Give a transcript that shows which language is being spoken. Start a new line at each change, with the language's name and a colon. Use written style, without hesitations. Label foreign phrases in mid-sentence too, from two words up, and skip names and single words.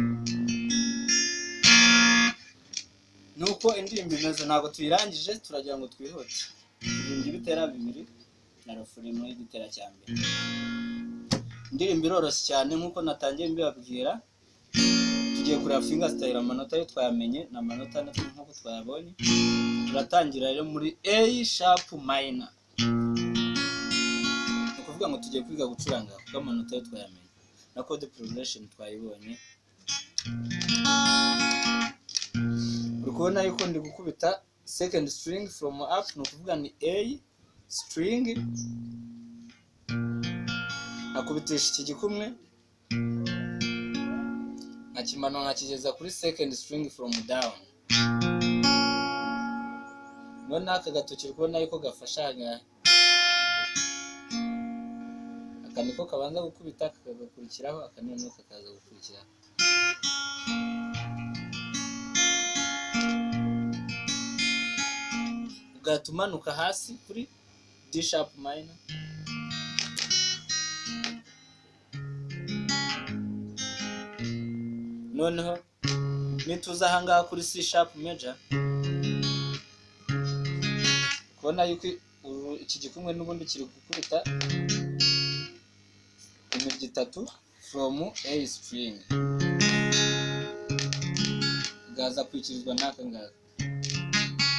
Kinyarwanda: Nuko indirimbo imeze, ntabwo tuyirangije, turagira ngo twihute. Indirimbo ibitera bibiri na refrain imwe y'igitera cya mbere. Indirimbo iroroshye cyane nkuko natangiye mbibabwira. Tugiye kureba
English: finger style,
Kinyarwanda: amanota yo twayamenye na amanota natwe nkuko twayabonye. Turatangira rero muri
English: A sharp minor.
Kinyarwanda: Ukuvuga ngo tugiye kwiga gucuranga kuko amanota yo twayamenye na
English: chord progression
Kinyarwanda: twayibonye. Urukubona yuko ndi gukubita
English: second string from up,
Kinyarwanda: no kuvuga ni
English: A string,
Kinyarwanda: akubitisha iki gikumwe nkakimano nkakigeza kuri
English: second string from down.
Kinyarwanda: None aka gatoki urukubona yuko gafasha agahe, aka niko kabanza gukubita kagakurikiraho, aka noneho kakaza gukurikiraho. Ugatumanuka hasi kuri
English: D sharp minor,
Kinyarwanda: noneho nituza ahangaha kuri
English: C sharp major,
Kinyarwanda: kubona yuko iki gikumwe n'ubundi kiri gukubita imirya itatu
English: from A string.
Kinyarwanda: gaza kwikirizwa n'aka ngaka.